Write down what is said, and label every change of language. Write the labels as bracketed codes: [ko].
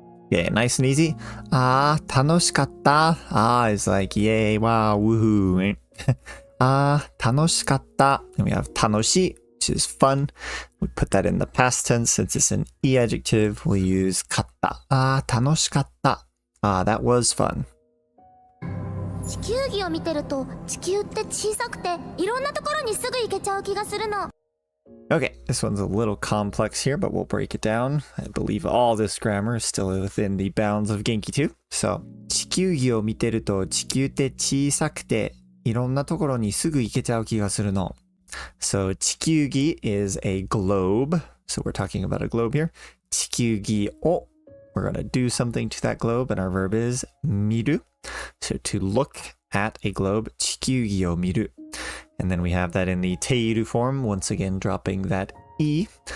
[en] Yeah, nice and easy. Tanoshikatta. Is like, yay, wow, woohoo, right? Tanoshikatta. And we have tanoshi, which is fun. We put that in the past tense. Since it's an e adjective, we'll use katta. Tanoshikatta. That was fun. [ja] 地球儀を見てると地球って小さくていろんなところにすぐ行けちゃう気がするの。 [en] Okay, this one's a little complex here, but we'll break it down. I believe all this grammar is still within the bounds of Genki II. [ja] So, 地球儀を見てると地球って小さくていろんなところにすぐ行けちゃう気がするの。 [en] So, 地球儀 is a globe. So we're talking about a globe here. 地球儀を we're going to do something to that globe, and our verb is 見る. So to look at a globe, [ja] 地球儀を見る. [en] And then we have that in the teiru form, once again dropping that e.